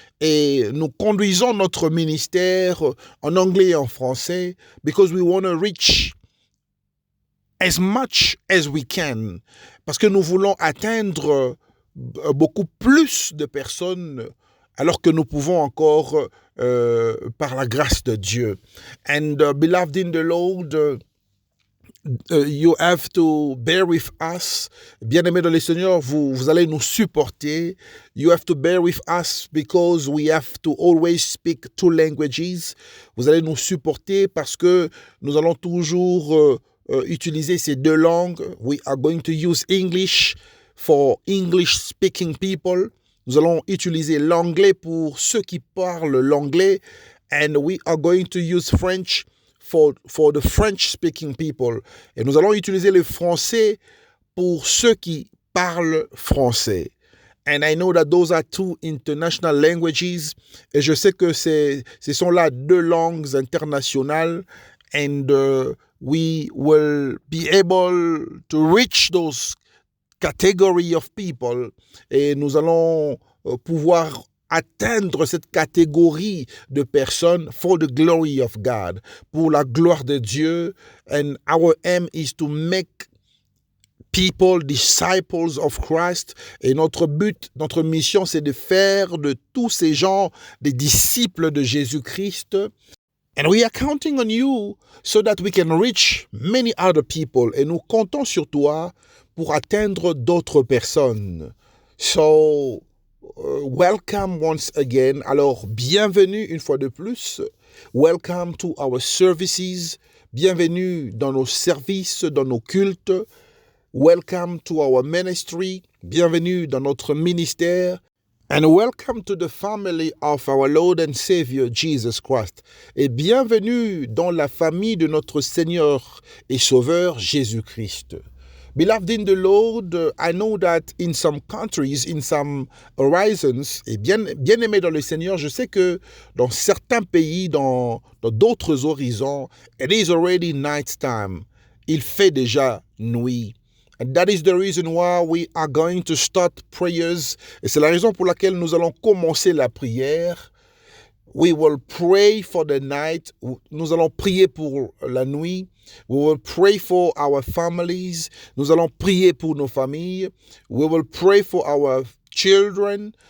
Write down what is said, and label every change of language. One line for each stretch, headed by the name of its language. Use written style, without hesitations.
French: Et nous conduisons notre ministère en anglais et en français
English: because we want to reach as much as we can,
French: parce que nous voulons atteindre beaucoup plus de personnes alors que nous pouvons encore par la grâce de Dieu.
English: And beloved in the Lord, You have to bear with us.
French: Bien-aimés dans le Seigneur, vous allez nous supporter.
English: You have to bear with us because we have to always speak two languages.
French: Vous allez nous supporter parce que nous allons toujours utiliser ces deux langues.
English: We are going to use English for English-speaking people.
French: Nous allons utiliser l'anglais pour ceux qui parlent l'anglais.
English: And we are going to use French for the French-speaking people.
French: Et nous allons utiliser le français pour ceux qui parlent français.
English: And I know that those are two international languages.
French: Et je sais que ce sont là deux langues internationales.
English: And we will be able to reach those category of people.
French: Et nous allons pouvoir atteindre cette catégorie de personnes
English: for the glory of God,
French: pour la gloire de Dieu.
English: And our aim is to make people disciples of Christ.
French: Et notre but, notre mission, c'est de faire de tous ces gens des disciples de Jésus-Christ.
English: And we are counting on you so that we can reach many other people.
French: Et nous comptons sur toi pour atteindre d'autres personnes.
English: So, welcome once again.
French: Alors, bienvenue une fois de plus.
English: Welcome to our services.
French: Bienvenue dans nos services, dans nos cultes.
English: Welcome to our ministry.
French: Bienvenue dans notre ministère.
English: And welcome to the family of our Lord and Savior Jesus Christ.
French: Et bienvenue dans la famille de notre Seigneur et Sauveur Jésus-Christ.
English: Beloved in the Lord, I know that in some countries, in some horizons,
French: et bien-aimé dans le Seigneur, je sais que dans certains pays, dans d'autres horizons,
English: it is already night time.
French: Il fait déjà nuit.
English: And that is the reason why we are going to start prayers.
French: Et c'est la raison pour laquelle nous allons commencer la prière.
English: We will pray for the night.
French: Nous allons prier pour la nuit.
English: We will pray for our families.
French: Nous allons prier pour nos familles.
English: We will pray for our children.